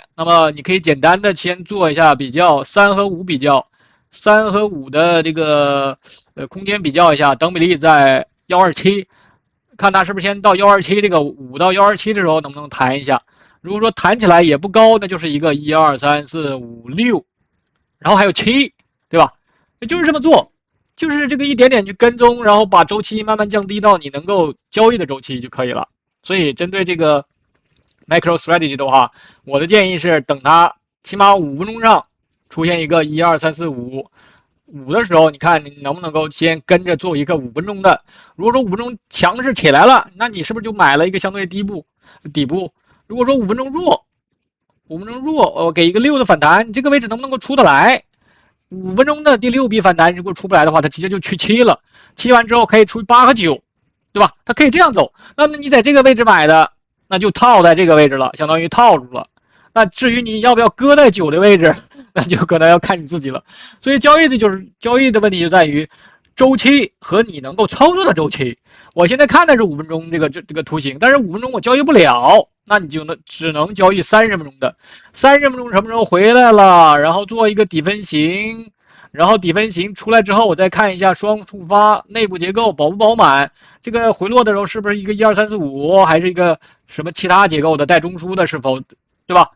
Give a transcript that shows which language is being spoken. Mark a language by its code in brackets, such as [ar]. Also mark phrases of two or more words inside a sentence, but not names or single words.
[zh] 那麼你可以簡單的先做一下比較，3和5比較，3和5的這個空間比較一下，等比例在127，看它是不是先到127，這個5到127的時候能不能彈一下。如果說彈起來也不高，那就是一個1、2、3、4、5、6，然後還有7，對吧？也就是這麼做。就是這個一點點去跟蹤，然後把周期慢慢降低到你能夠交易的周期就可以了。所以針對這個 MicroStrategy 的話，我的建議是等它起碼5分鐘上出現一個1、2、3、4、5的時候，你看你能不能夠先跟着做一個5分鐘的。如果說5分鐘強勢起來了，那你是不是就買了一個相對底部？如果說5分鐘弱，我給一個6的反彈，你這個位置能不能夠出得來？5分鐘的第6筆反彈，如果出不來的話，它直接就去7了。7完之後可以出8和9，對吧？它可以這樣走。那麼你在這個位置買的，那就套在這個位置了，相當於套住了。那至於你要不要擱在9的位置，那就可能要看你自己了。所以交易的問題就在於周期和你能夠操作的周期。我現在看的是 5分鐘這個圖形，但是5分鐘我交易不了。那你就只能交易30分鐘的，30分鐘什麼時候回來了，然後做一個底分型，然後底分型出來之後，我再看一下雙觸發內部結構飽不飽滿，這個回落的時候是不是一個1、2、3、4、5，還是一個什麼其他結構的帶中樞的，是否，對吧？